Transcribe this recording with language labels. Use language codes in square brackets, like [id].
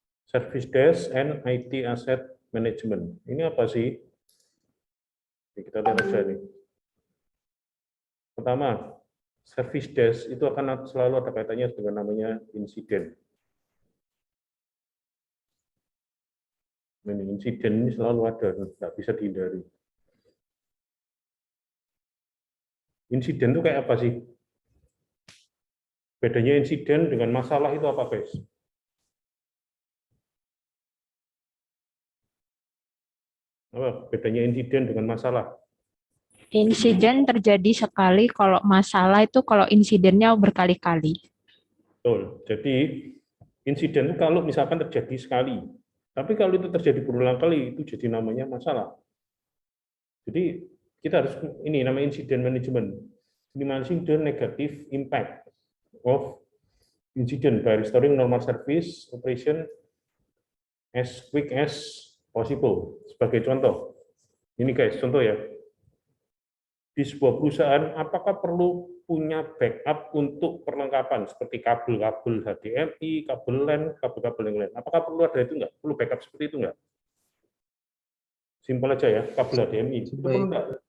[en] Service Desk and IT Asset Management. [id] Ini apa sih? Oke, kita lihat aja nih. Pertama, Service Desk itu akan selalu ada kaitannya dengan namanya insiden. Ini insiden ini selalu ada, nggak bisa dihindari. Insiden itu kayak apa sih? Bedanya insiden dengan masalah itu apa, guys? Apa bedanya insiden dengan masalah? Insiden terjadi sekali, kalau masalah itu kalau insidennya berkali-kali. Betul. Jadi insiden itu kalau misalkan terjadi sekali, tapi kalau itu terjadi berulang kali itu jadi namanya masalah. Jadi kita harus ini namanya insiden management. [en] Minimizing the negative impact of incident by restoring normal service operation as quick as possible. [id] Sebagai contoh, ini guys, contoh ya. Di sebuah perusahaan, apakah perlu punya backup untuk perlengkapan seperti kabel-kabel HDMI, kabel LAN, kabel-kabel yang lain? Apakah perlu ada itu enggak? Perlu backup seperti itu enggak? Simpel aja ya, kabel HDMI. Itu perlu enggak?